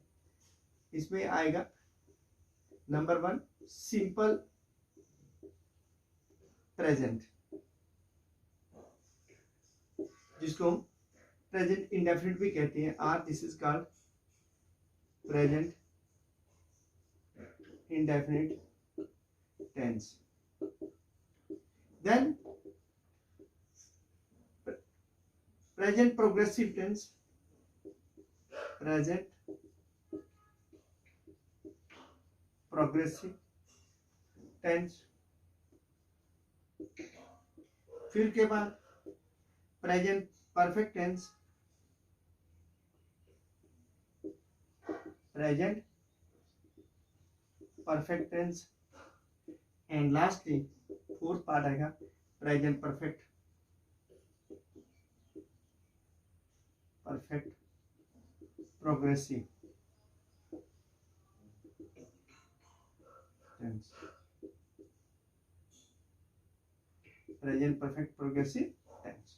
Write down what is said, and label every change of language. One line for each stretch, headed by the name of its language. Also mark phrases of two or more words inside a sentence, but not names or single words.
Hindi: इसमें आएगा नंबर 1
English: simple present,
Hindi: जिसको हम
English: present indefinite
Hindi: भी कहते हैं, और
English: this is called present indefinite tense. Then present progressive tense, present progressive tense।
Hindi: फिर के बाद
English: present perfect tense, present perfect tense, and lastly fourth part आएगा present perfect progressive tense. present perfect progressive tense.